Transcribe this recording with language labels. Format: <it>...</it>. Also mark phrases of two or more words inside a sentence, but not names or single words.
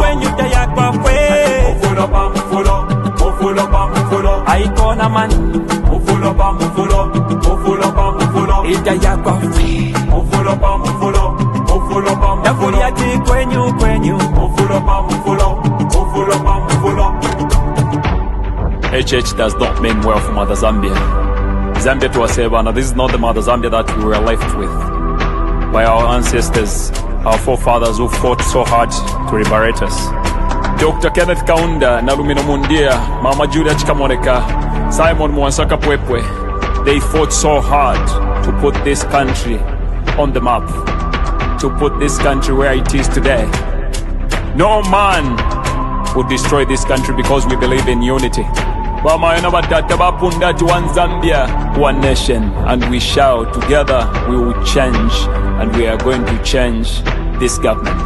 <bem>Wenyu daya kwa fwe. Mufulo pa mufulo. Mufulo pa mufulo. Aikona man. Mufulo pa mufulo. Mufulo pa mufulo. Idaya kwa fwe. Mufulo pa mufulo. Mufulo pa mufulo. Nakuliati kwenyu. Mufulo pa mufulo. Mufulo pa mufulo.</bem> <en>HH does not mean well for Mother Zambia. Zambia to Asebana, this is not the Mother Zambia that we were left with by our ancestors, our forefathers who fought so hard to liberate us. Dr. Kenneth Kaunda, Nalumino Mundia, Mama Julia Chikamoneka, Simon Mwansaka Pwepwe, they fought so hard to put this country on the map, to put this country where it is today. No man would destroy this country because we believe in unity.</en> <bem>Wamayona batata bapunda</bem> <en>to one Zambia, one nation, and we shall together we will change, and we are going to change this government.</en>